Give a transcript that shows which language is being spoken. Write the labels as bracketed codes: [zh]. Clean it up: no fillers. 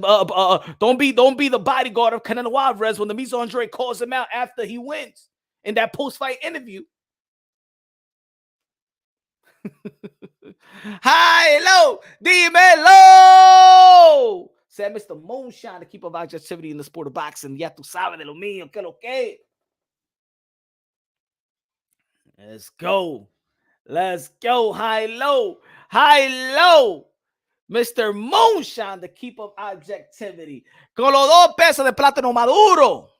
[en] Don't be the bodyguard of Canelo Alvarez when the Miz Andre calls him out after he wins in that post-fight interview. High, low, [es] dímelo. [en] Said Mr. Moonshine to keep up objectivity in the sport of boxing. [es] Ya tú sabes de lo mío, que lo que. [en] Let's go. Let's go. High, low. High, low. Mr. Moonshine to keep up objectivity. [es] Con los 2 pesos de plátano maduro.